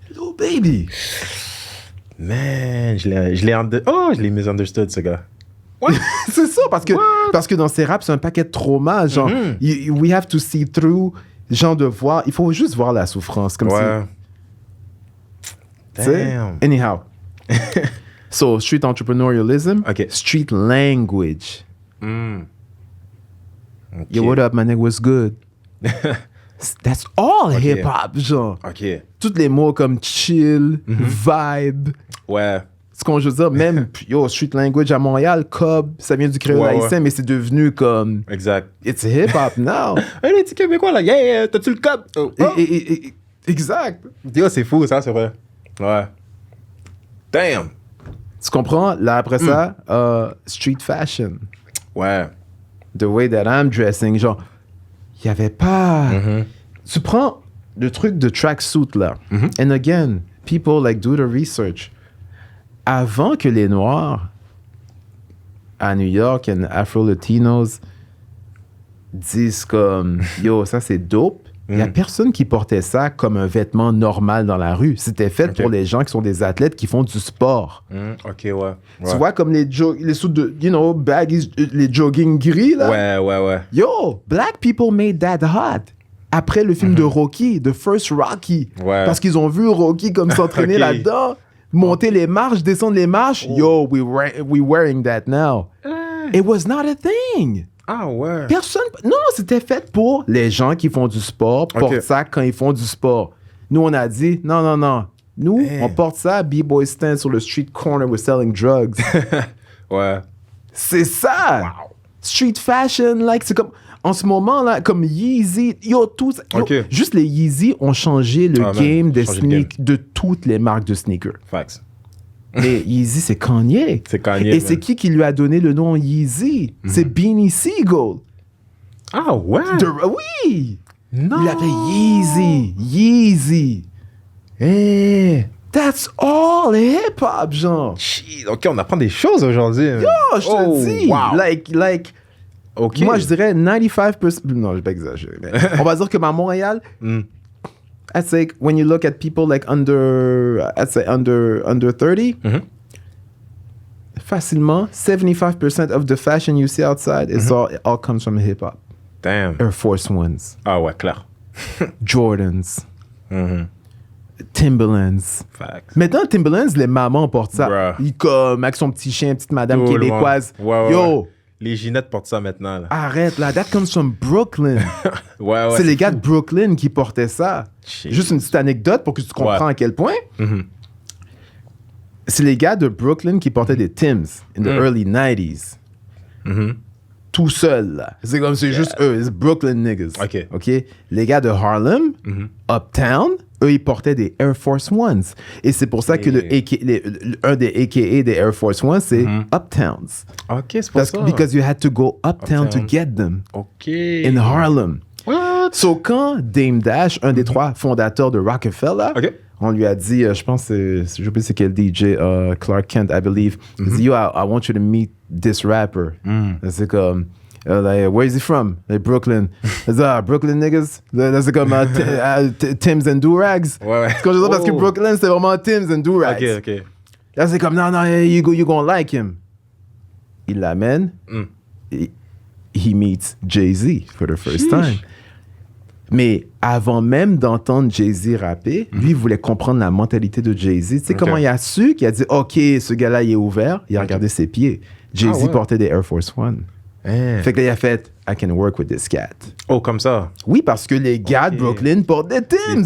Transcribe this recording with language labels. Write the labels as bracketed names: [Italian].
[English] Lil Baby. [French] Man, je l'ai misunderstood, ce gars. C'est ça, parce que dans ces raps, c'est un paquet de traumas. Genre, [English] we have to see through, [French] genre de voir, il faut juste voir la souffrance. Comme si. [English] Damn. Anyhow. So, street entrepreneurialism, Okay. street language. Okay. Yo, what up, my nigga, what's good? That's all hip-hop, genre. OK. [French] Tous les mots comme chill, vibe. Ouais. Ce qu'on veut dire, même, yo, street language à Montréal, cob, ça vient du créole haïtien, mais c'est devenu comme... Exact. [English] It's hip-hop now. [French] Hey, les petits Québécois, là, yeah, t'as-tu le cop? Exact. Yo, c'est fou, ça, c'est vrai. Ouais. Damn. Tu comprends? Là, après ça, street fashion. Ouais. [English] The way that I'm dressing, genre, [French] il n'y avait pas... Tu prends le truc de tracksuit, là. [English] And again, people, like, do the research. [French] Avant que les Noirs à New York and Afro-Latinos disent comme « Yo, ça, c'est dope », il n'y a personne qui portait ça comme un vêtement normal dans la rue. C'était fait pour les gens qui sont des athlètes qui font du sport. OK, ouais. Tu vois, comme les sous de, [English] you know, [French] baggies, les jogging gris, là. Ouais. [English] Yo, black people made that hot. [French] Après le film de Rocky, The First Rocky. Ouais. Parce qu'ils ont vu Rocky comme s'entraîner là-dedans, monter les marches, descendre les marches. [English] Yo, we wearing that now. It was not a thing. [French] Ah ouais. Personne... Non, c'était fait pour les gens qui font du sport, portent ça quand ils font du sport. Nous, on a dit, non. Nous, on porte ça, B-boy stand sur le street corner, [English] we're selling drugs. [French] Ouais. C'est ça. [English] Wow. [French] Street fashion, like, c'est comme... En ce moment, là, comme Yeezy, yo, tout ça, juste les Yeezy ont changé le game des sneakers, de toutes les marques de sneakers. [English] Facts. [French] Mais Yeezy, c'est Kanye. C'est Kanye. Et c'est qui lui a donné le nom Yeezy? C'est Beanie Siegel. Ah ouais? Oui! Non! Il l'appelait Yeezy. Hey! [English] That's all hip-hop, genre. [French] Shit, OK, on apprend des choses aujourd'hui. Yo, je te dis. [English] Wow. Like, OK. [French] moi, je dirais 95%. Non, je vais pas exagérer. Mais on va dire que à Montréal, [English] I'd say when you look at people like under 30, facilement, 75% of the fashion you see outside is all comes from hip hop. Damn. Air Force Ones, [French] Ah ouais, clair. [English] Jordans, Timberlands. Facts. [French] Maintenant, Timberlands, les mamans portent ça. [English] Bruh. [French] Comme avec son petit chien, petite madame Tout le québécoise. monde. Ouais. [English] Yo, [French] Les Ginettes portent ça maintenant, là. arrête là, [English] that comes from Brooklyn. [French] Ouais. c'est les gars de Brooklyn qui portaient ça. [English] Shit. [French] Juste une petite anecdote pour que tu comprends à quel point. C'est les gars de Brooklyn qui portaient des Timbs [English] in the early 90s. [French] Tout seuls, là. C'est comme, c'est juste eux. C'est [English] Brooklyn niggas. [French] OK? Les gars de Harlem, Uptown, eux, ils portaient des Air Force Ones. Et c'est pour ça que un des AKA des Air Force Ones, c'est Uptowns. OK, c'est pour ça. [English] Because you had to go uptown to get them. OK. In Harlem. What? [French] So, quand Dame Dash, un des trois fondateurs de Rockefeller, on lui a dit, je pense, je sais pas c'est quel DJ, Clark Kent, [English] I believe, [French] il dit, yo, [English] I want you to meet this rapper. [French] C'est comme, [English] like, where is he from? Like, Brooklyn. C'est Brooklyn niggas? [French] C'est comme Timbs and Do-Rags. Ouais. C'est comme je dis parce que Brooklyn, c'est vraiment Timbs and Do-Rags. OK. Là, c'est comme, non, [English] you gonna like him. [French] Il l'amène. [English] He meets Jay-Z for the first time. [French] Mais avant même d'entendre Jay-Z rapper, lui, il voulait comprendre la mentalité de Jay-Z. Tu sais comment il a su? Qu'il a dit, OK, ce gars-là, il est ouvert. Il a regardé ses pieds. Jay-Z portait des Air Force One. Fait que là, il a fait, [English] I can work with this cat. [French] Oh, comme ça? Oui, parce que les gars de Brooklyn portent des Timbs.